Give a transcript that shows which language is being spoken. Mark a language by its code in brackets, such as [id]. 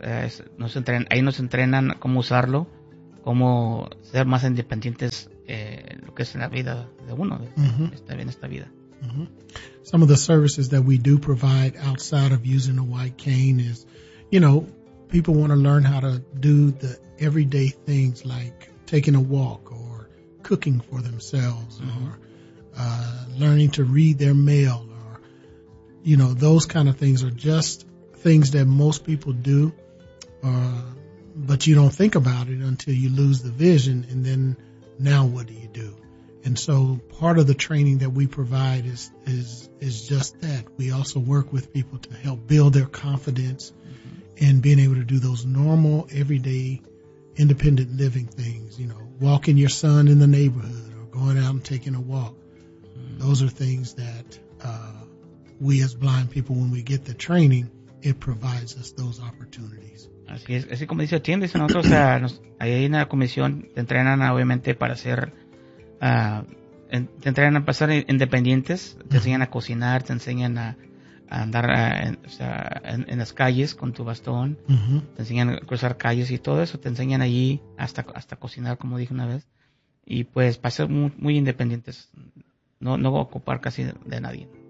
[es] Ahí nos entrenan cómo usarlo, cómo ser más independientes lo que es en la vida de uno, uh-huh. estar en esta vida. Uh-huh. [en] Some of the services that we do provide outside of using a white cane is, you know, people want to learn how to do the everyday things like taking a walk, cooking for themselves, mm-hmm. or learning to read their mail, or, you know, those kind of things are just things that most people do, but you don't think about it until you lose the vision, and then now what do you do? And so part of the training that we provide is just that. We also work with people to help build their confidence mm-hmm. in being able to do those normal, everyday, independent living things, you know, walking your son in the neighborhood or going out and taking a walk. Those are things that we as blind people, when we get the training, it provides us those opportunities. [es] Así es, así como dice, atiendes a nosotros, a nos, ahí hay una comisión, te entrenan obviamente para hacer, te entrenan para ser independientes, te enseñan a cocinar, te enseñan a andar en las calles con tu bastón, te enseñan a cruzar calles y todo eso, te enseñan allí hasta cocinar, como dije una vez, y pues para ser muy, muy independientes, no ocupar casi de nadie.